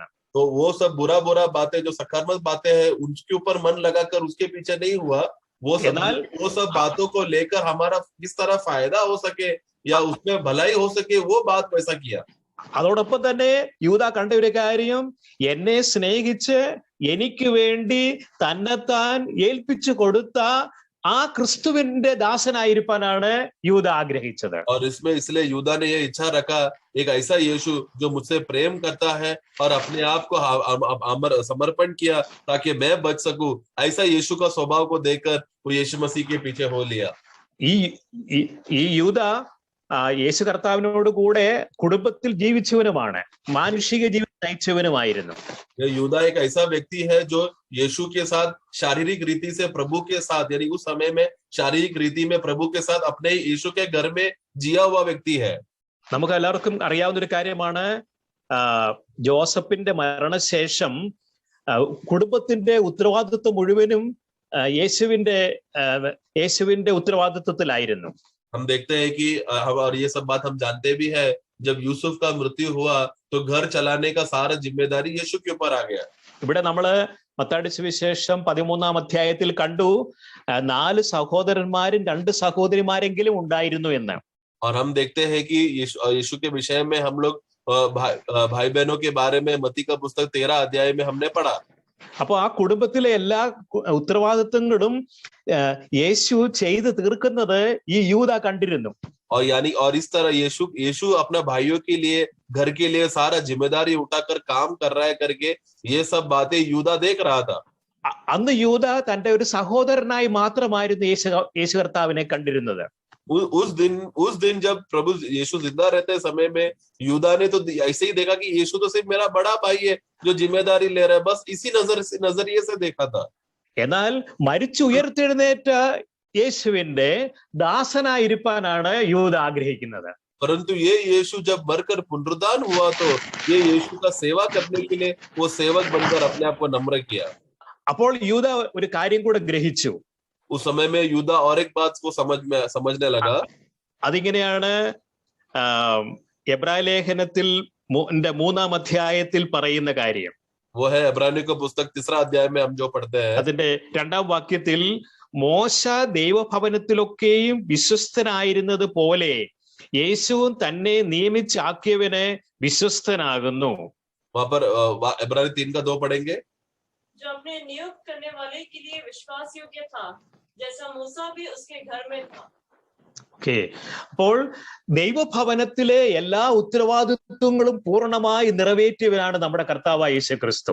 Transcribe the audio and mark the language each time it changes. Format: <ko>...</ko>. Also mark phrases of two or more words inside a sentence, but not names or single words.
<hi>तो वो सब बुरा बातें जो सकारात्मक बातें हैं उनके ऊपर मन लगाकर उसके पीछे नहीं हुआ. वो सब बातों को लेकर हमारा किस तरह फायदा हो सके या उसमें भलाई हो सके, वो बात वैसा किया.</hi> <ml>അതോടൊപ്പം തന്നെ യൂദ കണ്ട ഒരു കാര്യം, എന്നെ സ്നേഹിച്ച് എനിക്ക് വേണ്ടി തന്നെത്താൻ ഏൽപ്പിച്ചു കൊടുത്ത ആ ക്രിസ്തുവിന്റെ ദാസനായിരിക്കാനാണ് യൂദ ആഗ്രഹിച്ചത്.</ml> <hi>और इसमें इसलिए यूदा ने ये इच्छा रखा, एक ऐसा यीशु जो मुझसे प्रेम करता है और अपने आप को समर्पण किया ताकि मैं बच सकूं, ऐसा यीशु का स्वभाव को देखकर वो यीशु मसीह के पीछे हो लिया.</hi> <ml>ഈ യൂദ യേശു കർത്താവിനോട് കൂടെ കുടുംബത്തിൽ ജീവിച്ചവനുമാണ്, മാനുഷിക ജീവിതം നയിച്ചവനുമായിരുന്നു.</ml> <hi>यूदा एक ऐसा व्यक्ति है जो यीशु के साथ शारीरिक रीति से प्रभु के साथ, यानी उस समय में शारीरिक रीति में प्रभु के साथ अपने यीशु के घर में जिया हुआ व्यक्ति है.</hi> <ml>നമുക്ക് എല്ലാവർക്കും അറിയാവുന്ന ഒരു കാര്യമാണ്, ജോസഫിന്റെ മരണശേഷം കുടുംബത്തിന്റെ ഉത്തരവാദിത്വം മുഴുവനും യേശുവിന്റെ ഉത്തരവാദിത്വത്തിലായിരുന്നു.</ml> <hi>हम देखते हैं कि और ये सब बात हम जानते भी है, जब यूसुफ का मृत्यु हुआ तो घर चलाने का सारा जिम्मेदारी यीशु के ऊपर आ गया.</hi> <ml>ഇവിടെ നമ്മള് മത്തായിയുടെ സുവിശേഷം 13-ാം അധ്യായത്തിൽ കണ്ടു 4 സഹോദരന്മാരും 2 സഹോദരിമാരെങ്കിലും ഉണ്ടായിരുന്നു എന്ന്.</ml> <hi>और हम देखते हैं कि यीशु के विषय में हम लोग भाई बहनों के बारे में मत्ती का पुस्तक 13 अध्याय में हमने पढ़ा.</hi> <ml>അപ്പൊ ആ കുടുംബത്തിലെ എല്ലാ ഉത്തരവാദിത്വങ്ങളും യേശു ചെയ്ത് തീർക്കുന്നത് ഈ യൂദ കണ്ടിരുന്നു.</ml> <hi>और इस तरह यीशु अपना भाइयों के लिए, घर के लिए सारा जिम्मेदारी उठाकर काम कर रहा है करके ये सब बातें यूदा देख रहा था.</hi> <ml>അന്ന് യൂദ തന്റെ ഒരു സഹോദരനായി മാത്രമായിരുന്നു യേശു കർത്താവിനെ കണ്ടിരുന്നത്.</ml> <hi>उस दिन जब प्रभु यीशु जिंदा रहते समय में यूदा ने तो ऐसे ही देखा कि यीशु तो सिर्फ मेरा बड़ा भाई है जो जिम्मेदारी ले रहा है, बस इसी नजरिए से देखा था.</hi> <ml>എന്നാൽ മരിച്ചു ഉയർത്തെഴുന്നേറ്റ യേശുവിന്റെ ദാസനായിരിക്കാനാണ് യൂദ ആഗ്രഹിക്കുന്നത്.</ml> <hi>परंतु ये यीशु जब मरकर पुनरुत्थान हुआ तो ये यीशु का सेवा करने के लिए वो सेवक बनकर अपने आप को नम्र किया.</hi> <ml>അപ്പോൾ യൂദ ഒരു കാര്യം കൂടെ ഗ്രഹിച്ചു.</ml> <hi>उस समय में यूदा और एक बात को समझने लगा.</hi> <ml>അതിങ്ങനെയാണ് എബ്രായ ലേഖനത്തിൽ 3-ാം അധ്യായത്തിൽ പറയുന്ന കാര്യം.</ml> <hi>वो है इब्रानियों का पुस्तक 3 अध्याय में हम जो पढ़ते हैं,</hi> <ml>അതിന്റെ 2-ാം വാക്യത്തിൽ മോശ ദൈവഭവനത്തിലൊക്കെയും വിശ്വസ്തനായിരുന്നത് പോലെ യേശുവും തന്നെ നിയമിച്ചാക്കിയവനെ വിശ്വസ്തനാകുന്നു.</ml> <hi>वहां पर इब्रानी 3 का 2 पढ़ेंगे. जो अपने नियुक्त करने वाले के लिए विश्वास योग्य था, जैसा मूसा भी उसके घर में था.</hi> <ml>അപ്പോൾ ദൈവഭവനത്തിലെ എല്ലാ ഉത്തരവാദിത്വങ്ങളും പൂർണ്ണമായി നിറവേറ്റിയവനാണ് നമ്മുടെ കർത്താവായ യേശു ക്രിസ്തു.</ml>